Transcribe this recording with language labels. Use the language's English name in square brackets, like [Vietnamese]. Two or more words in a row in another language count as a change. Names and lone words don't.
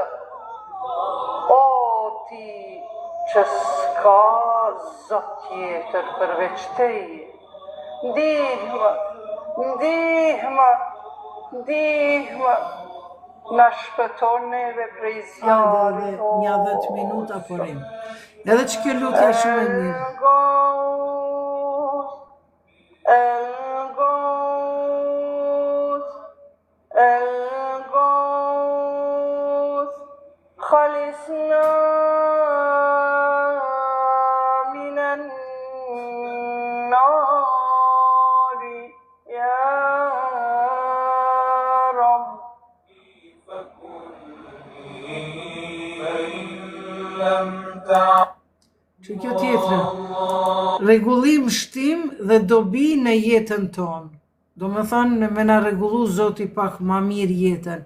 [Albanian] O ti që s'ka zot tjetër përveç teje, ndihmë, ndihmë, ndihmë, na shpëton neve prej zjarrit. Një 10 minuta porim. Edhe që kjo lutja shumë e mirë. [Arabic] خلصنا من النار يا رب. [Albanian] Që kjo tjetër, rregullim shtim dhe dobi në jetën tonë. Do me thonë, me na rregullu Zoti pak ma mirë jetën.